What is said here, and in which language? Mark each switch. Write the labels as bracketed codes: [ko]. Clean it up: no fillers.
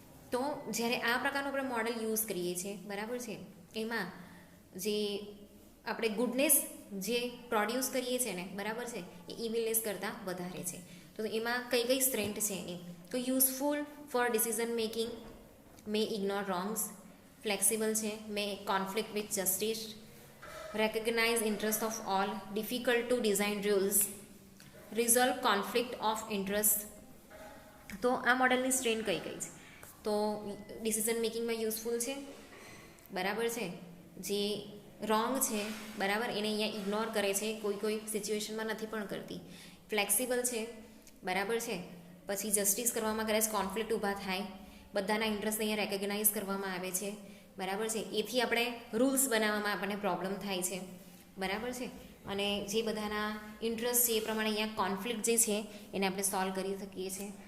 [gu] તો જ્યારે આ પ્રકારનું આપણે મોડલ યુઝ કરીએ છીએ, બરાબર છે, એમાં જે આપણે ગુડનેસ જે પ્રોડ્યુસ કરીએ છીએ ને, બરાબર છે, એ ઇવિલનેસ કરતાં વધારે છે. તો એમાં કઈ કઈ સ્ટ્રેન્થ છે એની. તો [en] Useful for decision making, may ignore wrongs. Flexible છે, may conflict with justice. recognize interest of all, difficult to design rules, resolve conflict of interest. [gu] તો આ મોડલની સ્ટ્રેન્થ કઈ કઈ છે? તો ડિસિઝન મેકિંગમાં યુઝફુલ છે, બરાબર છે, જે રોંગ છે, બરાબર, એને અહીંયા ઇગ્નોર કરે છે, કોઈ સિચ્યુએશનમાં નથી પણ કરતી. ફ્લેક્સિબલ છે, બરાબર છે, પછી જસ્ટિસ કરવામાં કદાચ કોન્ફ્લિક્ટ ઊભા થાય, બધાના ઇન્ટરેસ્ટ અહીંયા રેકગ્નાઇઝ કરવામાં આવે છે, બરાબર છે, એથી આપણે રૂલ્સ બનાવવામાં આપણને પ્રોબ્લેમ થાય છે, બરાબર છે, અને જે બધાના ઇન્ટરેસ્ટ છે એ પ્રમાણે અહીંયા કોન્ફ્લિક્ટ જે છે એને આપણે સોલ્વ કરી શકીએ છીએ.